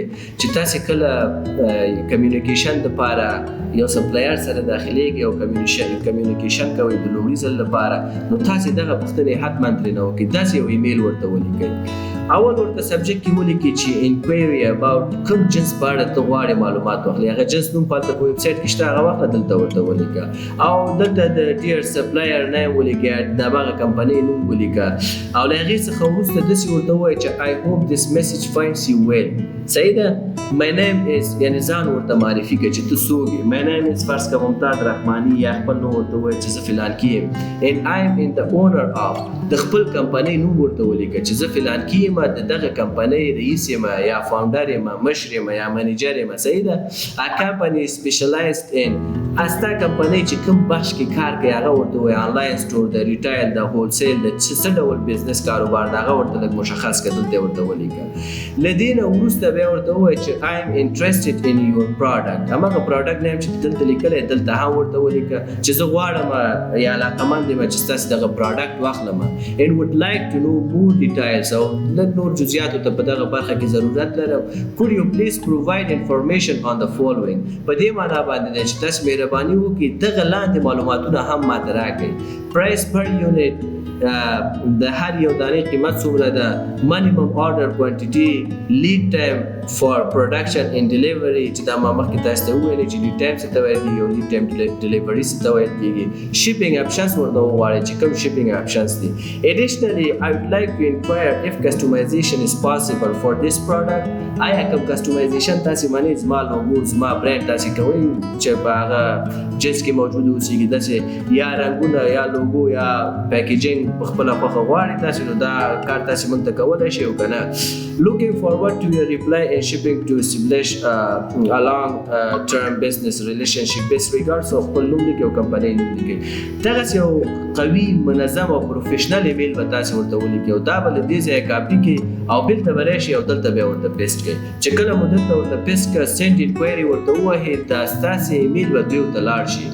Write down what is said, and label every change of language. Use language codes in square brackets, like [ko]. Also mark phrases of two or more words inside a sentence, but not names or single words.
[ps] چې تاسو کله کمیونیکیشن لپاره یو سپلایر سره داخليږي او کمیونیکیشن کوي د لومړي ځل لپاره نو تاسو دغه پوښتنې حتما ترې نه وکړئ داسې یو ایمیل ورته ولیکئ اول ورته سبجیکټ کې ولیکئ چې [en] inquiry about [ps] کوم جنس په اړه ته غواړې معلومات واخلې هغه جنس نوم په ویب سایټ کې شته هغه وخت دلته ورته ولیکه او دلته د ډیر سپلایر نه ولیکه د هغه کمپنۍ نوم ولیکه او له هغې څخه وروسته داسې ورته ووایي چې [en] I hope this message finds you well [ps] صحیح ده [en] my name is [ps] یعنې ځان ورته معرفي کړه چې ته څوک یې [en] my name is [ps] فرض کړه ممتاز رحماني یا خپل نوم ورته ووایي چې زه فلان کې یم [en] and I am in the owner of [ps] د خپل کمپنۍ نوم ورته ولیکه چې زه فلان کې یم د دغه کمپنۍ رئیس یم یا فاونډر یم مشر یم یا منیجر یم صحیح ده [en] a company specialized in [ps] استا کمپنۍ چې کوم بخش کې کار کوي هغه ورته وایي [en] online store [ps] د ریټیل د هولسیل د څه ډول بزنس کاروبار دا هغه ورته لږ مشخص کړه دلته ورته ولیکه له دې نه وروسته بیا ورته ووایي چې [en] I am interested in your product [ps] هماغه [en] product name [ps] چې دلته لیکلی دلته هم ورته ولیکه چې زه غواړم یا علاقمند یم چې ستاسو دغه پروډکټ واخلم [en] and would like to know more details [ps] او لږ نور جزئیاتو ته په دغه برخه کې ضرورت لرم [en] could you please provide information on the following [ps] په دې معنا باندې چې تاسو مهرباني مهرباني وکړئ دغه لاندې معلوماتونه هم ماته راکړئ. [en] price per unit [ps] د هر یو دانې قیمت څومره ده، [en] minimum order quantity، lead time for production and delivery [ps] چې دا ما مخکې تاسو ته وویلې چې [en] lead time [ps] څه ته ویل کېږي او [en] lead time delivery [ps] څه ته ویل کېږي. [en] shipping options [ps] ورته وغواړئ چې کوم [en] shipping options [ps] دي. [en] Additionally, I would like to inquire if customization is possible for this product. [ps] آیا کوم customization تاسو باندې زما لوګو زما برانډ تاسو کوئ چې په هغه جنس کې موجود اوسېږي، داسې یا رنګونه یا لوګو یا پیکیجینګ په خپله خوښه غواړئ تاسو، نو دا کار تاسو موږ ته کولی شئ او که نه. [en] Looking forward to your reply and shipping to establish a long-term business relationship. Best regards of [ps] خپل نوم لیکئ او کمپنۍ نوم لیکئ. دغسې یو قوي منظم او پروفیشنل ایمیل به تاسو ورته ولیکئ او دا به له دې ځایه کاپي کړئ او بېرته به راشئ او دلته بیا ورته پیسټ کړئ. چې کله مو دلته ورته پیسټ کړه [en] send inquiry [ps] ورته ووهئ، دا ستاسې ایمیل به دوی ته لاړ شي.